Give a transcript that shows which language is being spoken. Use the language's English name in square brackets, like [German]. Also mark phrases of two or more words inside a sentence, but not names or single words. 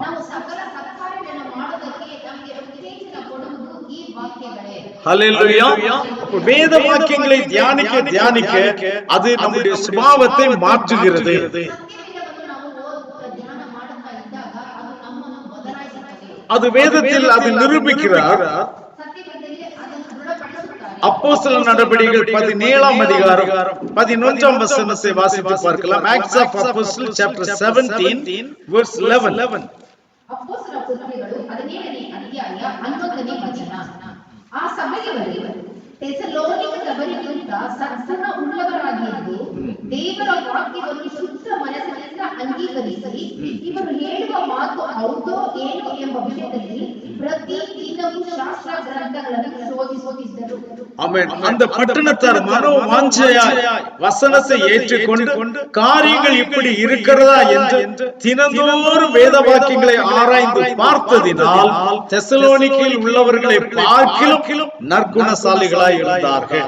[Tamil] வேத வாக்கியங்களை தியானிக்க தியானிக்க அது நம்முடைய சுபாவத்தை மாற்றுகிறது. அது வேதத்தில் அது நிரூபிக்கிறார். அப்போஸ்தலர் நடபடிகள் 17ஆம் அதிகாரம் 11ஆம் வசனத்தை வாசித்து பார்க்கலாம். [English] Acts of Apostles chapter 17 verse 11. [Kannada] அப்போஸ்தலர் ಕೃತ್ಯಗಳು 17ನೇ ಅಧ್ಯಾಯ 11ನೇ ವಚನ. ಆ ಸಭೆಯವರು ಥೆಸಲೋನಿಕ ಸಭೆಗಿಂತ ಸದ್ಗುಣ ಉಳ್ಳವರಾಗಿದ್ದು ದೇವರ ವಾಕ್ಯವನ್ನು ಶುದ್ಧ ಮನಸ್ಸಿನಿಂದ ಅಂಗೀಕರಿಸಿ ಇವರು ಹೇಳುವ ಮಾತು ಹೌದೋ ಏನೋ ಎಂಬ ವಿಷಯದಲ್ಲಿ ಪ್ರತಿ ದಿನವೂ ಶಾಸ್ತ್ರ ಗ್ರಂಥಗಳನ್ನು ಶೋಧಿಸುತ್ತಿದ್ದರು. [Tamil] ஆமென். அந்த பட்டணத்தார் மனோ வாஞ்சையாய் வசனத்தை ஏற்றுக்கொண்டு காரியங்கள் இப்படி இருக்கிறதா என்று தினந்தோறும் வேத வாக்கியங்களை ஆராய்ந்து பார்த்ததினால் தெசலோனிக்கையில் உள்ளவர்களை பார்க்கிலும் நற்குணசாலிகளாய் இருந்தார்கள்.